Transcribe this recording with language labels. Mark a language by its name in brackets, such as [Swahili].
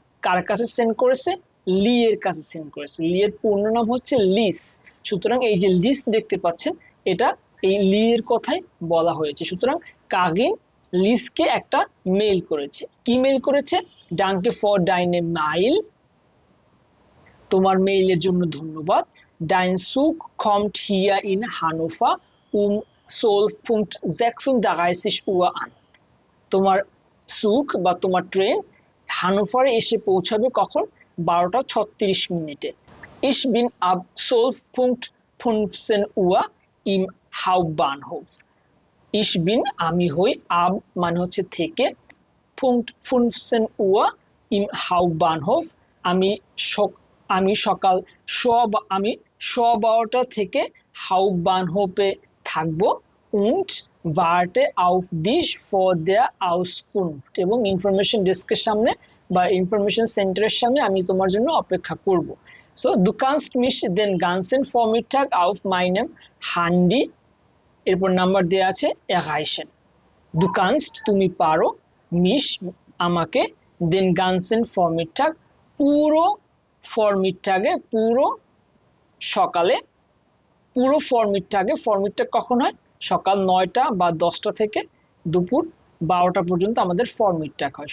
[Bangla] কার কাছে সেন্ড করেছে? লি এর কাছে সেন্ড করেছে। লি এর পূর্ণ নাম হচ্ছে লিস। সুতরাং এই যে লিস দেখতে পাচ্ছেন এটা এই লি এর কথাই বলা হয়েছে। সুতরাং কাহিন লিসকে একটা মেইল করেছে। কি মেইল করেছে? [German] ডাঙ্কে ফর ডাইনে মাইল, [Bangla] তোমার মেইলের জন্য ধন্যবাদ। [German] Dein Zug kommt hier in Hannover 12:36 Uhr an. [Bangla] তোমার সুক বা তোমার ট্রেন হানোভারে এসে পৌঁছাবে কখন? 12:36 মিনিটে। [German] Ich bin ab 12:15 Uhr im Hauptbahnhof. ich bin [Bangla] আমি হই, ab মানে হচ্ছে থেকে, [German] Punkt 15 Uhr im Hauptbahnhof [Bangla] আমি সকাল আমি 12:15 থেকে হাউবানহোফে থাকবো [German] und warte auf dich vor der Auskunft [Bangla] এবং ইনফরমেশন ডেস্কের সামনে বা ইনফরমেশন সেন্টারের সামনে আমি তোমার জন্য অপেক্ষা করব। [German] So du kannst mich den ganzen Vormittag auf meinem Handy [Bangla] এরপর নাম্বার দেয়া আছে [German] erreichen। Du kannst [Bangla] তুমি পারো, mich আমাকে, [German] den ganzen Vormittag [Bangla] পুরো ফরমিটটাগে পুরো সকালে, পুরো ফরমিটটাগে, ফরমিটটা কখন হয় সকাল 9টা বা 10টা থেকে দুপুর 12টা পর্যন্ত আমাদের ফরমিটটাগ হয়।